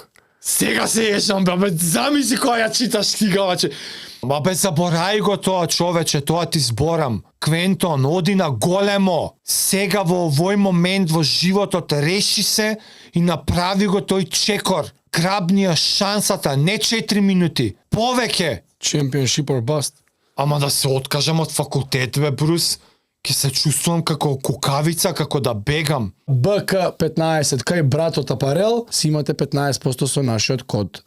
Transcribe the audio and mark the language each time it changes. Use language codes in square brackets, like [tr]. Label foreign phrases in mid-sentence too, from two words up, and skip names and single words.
[mk] Сега се ешам, бе, замисли кога ја читаш стигаваче. Ма бе, заборај го тоа, човече, тоа ти зборам. Квентон, оди на големо. Сега во овој момент во животот реши се и направи го тој чекор. Грабни ја шансата, не 4 минути, повеќе. [en] Championship or bust. [mk] Ама да се откажам од факултет, бе, Брус, ќе се чувствувам како кукавица, како да бегам. БК15 кај братот Апарел си имате 15% со нашиот код